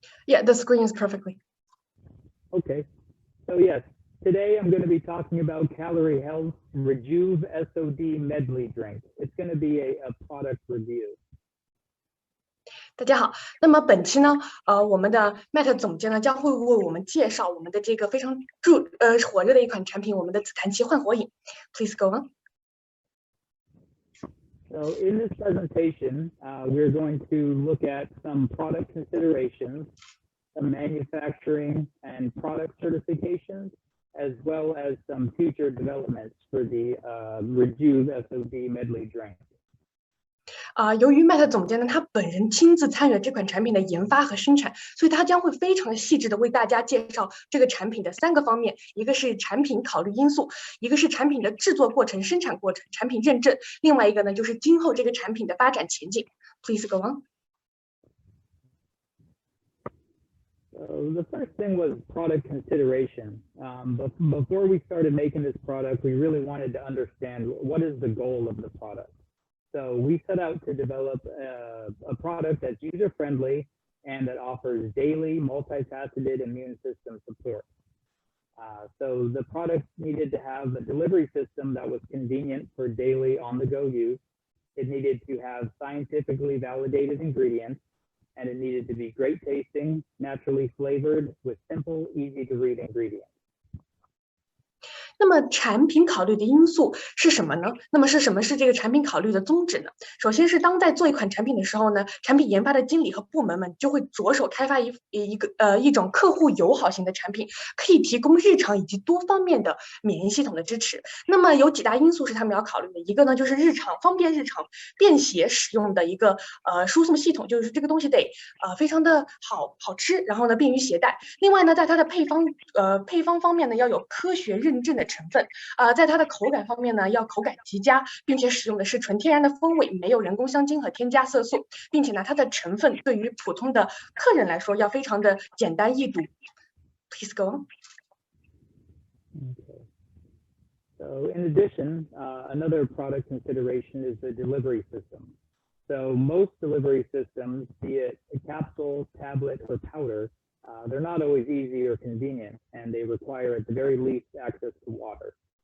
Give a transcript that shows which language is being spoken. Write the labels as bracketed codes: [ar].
[en] Yeah, the screen is perfectly. Okay, so yes, today I'm going to be talking about Calerie Health's Rejuve SOD Medley Drink. It's going to be a product review. [zh] 大家好，那么本期呢，我们的 Matt 总监呢将会为我们介绍我们的这个非常火热的一款产品，我们的紫檀七焕活饮。 [en] Please go on. So in this presentation, we're going to look at some product considerations, some manufacturing and product certifications, as well as some future developments for the Rejuve SOD Medley Drink. [zh] 由于 Matt 总监呢，他本人亲自参与了这款产品的研发和生产，所以他将会非常的细致的为大家介绍这个产品的3个方面，一个是产品考虑因素，一个是产品的制作过程、生产过程、产品认证，另外一个呢就是今后这个产品的发展前景。 [en] Please go on. So the first thing was product consideration. But before we started making this product, we really wanted to understand what is the goal of the product. So we set out to develop a product that's user-friendly and that offers daily multifaceted immune system support. So the product needed to have a delivery system that was convenient for daily on-the-go use. It needed to have scientifically validated ingredients, and it needed to be great tasting, naturally flavored with simple, easy-to-read ingredients. [zh] 那么产品考虑的因素是什么呢？那么是什么是这个产品考虑的宗旨呢？首先是当在做一款产品的时候呢，产品研发的经理和部门们就会着手开发一种客户友好型的产品，可以提供日常以及多方面的免疫系统的支持。那么有几大因素是他们要考虑的，一个呢就是方便日常便携使用的一个输送系统，就是这个东西得非常的好吃，然后呢便于携带。另外呢，在它的配方方面呢要有科学认证的成分，在它的口感方面呢，要口感极佳，并且使用的是纯天然的风味，没有人工香精和添加色素，并且呢，它的成分对于普通的客人来说要非常的简单易读。 [en] Please go on. Okay. So in addition, another product consideration is the delivery system. So most delivery systems, be it a capsule, tablet, or powder, they're not always easy or convenient, and they require at the very least access to water.